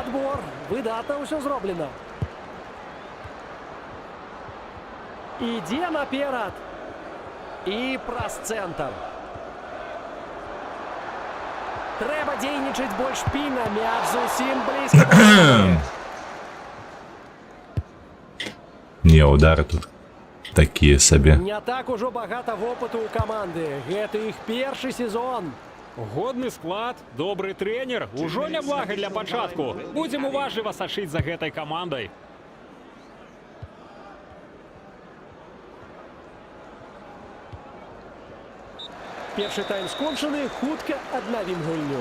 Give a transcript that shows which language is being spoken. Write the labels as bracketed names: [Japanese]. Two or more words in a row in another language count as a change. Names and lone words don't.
[Belarusian] Адбор. Выдатна ўсё зроблена. Ідзе наперад. І праз цэнтр. Трэба дзейнічаць больш пільна, мяч зусім блізка да сеткі. [Russian] Не, удары тут такие себе. [Belarusian] Не так ужо багата вопыту ў каманды. Гэта іх першы сезон. Годны склад, добры трэнер, ужо няблага для пачатку. Будзем уважліва сачыць за гэтай камандай. Першы тайм скончаны, хутка аднавім гульню.